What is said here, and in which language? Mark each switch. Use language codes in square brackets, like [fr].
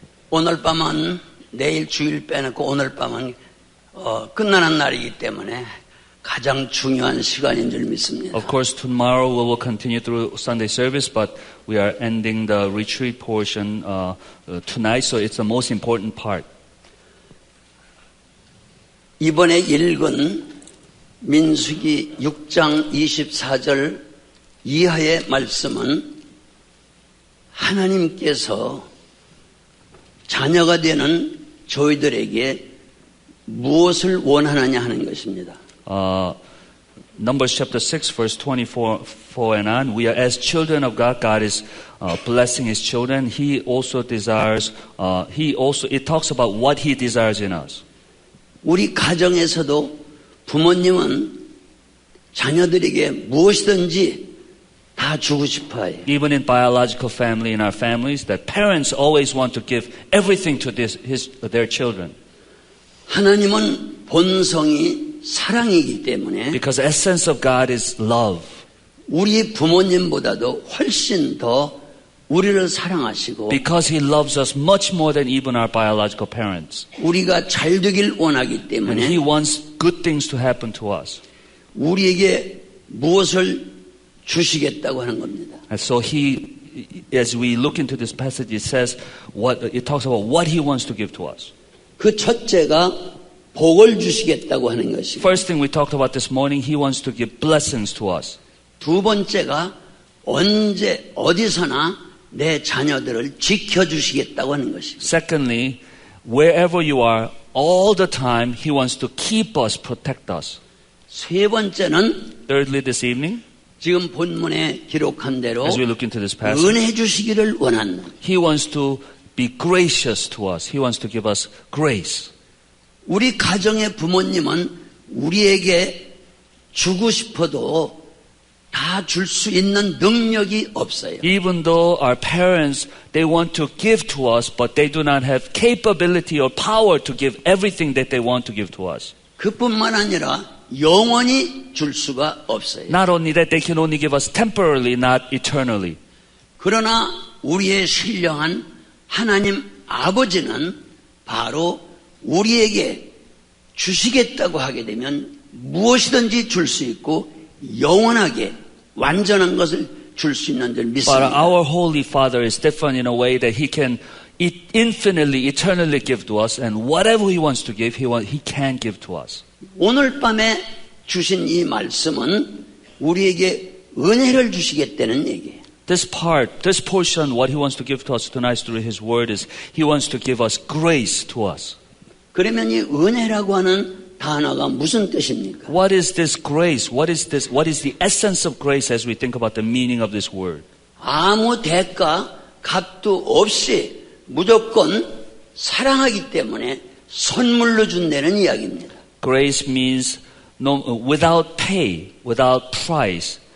[ko] 오늘 밤은 내일 주일 빼놓고 오늘 밤은 끝나는 날이기 때문에 가장 중요한 시간인 줄 믿습니다. [en] Of course, tomorrow we will continue through Sunday service, but we are ending the retreat portion tonight, so it's the most important part. [ko] 이번에 읽은 민수기 6장 24절 이하의 말씀은 하나님께서 자녀가 되는 저희들에게 무엇을 원하느냐 하는 것입니다. [en] Numbers chapter 6 verse 24 and on, we are as children of God. God is blessing His children. He also desires, it talks about what He desires in us. [ko] 우리 가정에서도 부모님은 자녀들에게 무엇이든지 다 주고 싶어요. [en] Even in biological family, in our families, that parents always want to give everything to their children. [ko] 하나님은 본성이 사랑이기 때문에 [en] Because the essence of God is love. [ko] 우리 부모님보다도 훨씬 더 우리를 사랑하시고 [en] Because He loves us much more than even our biological parents. [ko] 우리가 잘 되길 원하기 [en] And [ko] 때문에 [en] He wants good things to happen to us. [ko] 우리에게 무엇을 주시겠다고 하는 겁니다. [en] And so He, as we look into this passage, it talks about what He wants to give to us. [ko] 그 첫째가 복을 주시겠다고 하는 것이고 [en] First thing we talked about this morning, He wants to give blessings to us. [ko] 두 번째가 언제 어디서나 내 자녀들을 지켜주시겠다고 하는 것이고 [en] Secondly, wherever you are, all the time, He wants to keep us, protect us. [ko] 세 번째는 [en] Thirdly, this evening, [ko] 지금 본문에 기록한 대로 [en] as we look into this passage, [ko] 은혜 주시기를 원하는 [en] He wants to be gracious to us. He wants to give us grace. [ko] 우리 가정의 부모님은 우리에게 주고 싶어도 다 줄 수 있는 능력이 없어요. [en] Even though our parents, they want to give to us, but they do not have capability or power to give everything that they want to give to us. [ko] 그뿐만 아니라 영원히 줄 수가 없어요. [en] Not only that, they can only give us temporarily, not eternally. [ko] 그러나 우리의 신령한 하나님 아버지는 바로 우리에게 주시겠다고 하게 되면 무엇이든지 줄 수 있고 영원하게 완전한 것을 줄 수 있는 줄 [en] But [ko] 믿습니다. [en] our Holy Father is different in a way that He can infinitely, eternally give to us, and whatever He wants to give, He can give to us. [ko] 오늘 밤에 주신 이 말씀은 우리에게 은혜를 주시겠다는 얘기예요. [en] This portion, what He wants to give to us tonight through His Word is He wants to give us grace to us. [ko] 그러면 이 은혜라고 하는 단어가 무슨 뜻입니까? [en] What is this grace? What is the essence of grace as we think about the meaning of this word? [ko] 아무 대가 값도 없이 무조건 사랑하기 때문에 선물로 준다는 이야기입니다. [en] Grace means without pay, without price.